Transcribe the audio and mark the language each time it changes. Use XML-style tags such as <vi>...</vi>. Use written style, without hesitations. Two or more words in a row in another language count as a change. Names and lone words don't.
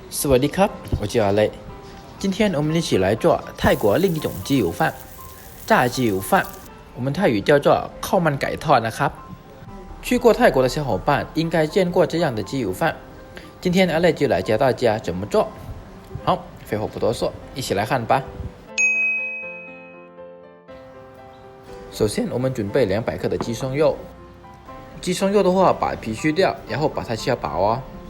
<th>สวัสดีครับ</th> <zh>我叫阿雷。今天我们一起来做泰国另一种鸡油饭，炸鸡油饭，我们泰语叫做</zh> <th>ข้าวมันไก่ทอดนะครับ。</th> <zh>去过泰国的小伙伴应该见过这样的鸡油饭，今天阿雷就来教大家怎么做。好，废话不多说，一起来看吧。首先，我们准备200克的鸡胸肉。鸡胸肉的话，把皮去掉，然后把它切薄哦。</zh>